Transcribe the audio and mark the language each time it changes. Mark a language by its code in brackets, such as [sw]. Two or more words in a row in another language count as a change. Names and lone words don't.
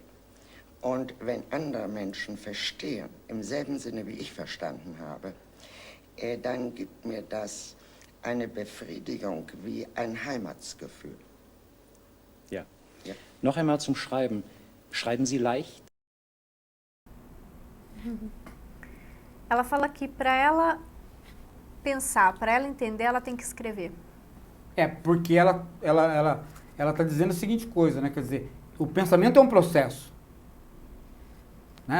[de] Und wenn andere Menschen verstehen, im selben Sinne wie ich verstanden habe, dann gibt mir das eine Befriedigung wie ein Heimatsgefühl. Ja. Ja. Noch einmal zum Schreiben. Schreiben Sie leicht? [pt] Ela fala que para ela pensar, para ela entender, ela tem que escrever. Porque ela está dizendo a seguinte coisa, né? Quer dizer, o pensamento é um processo. Né?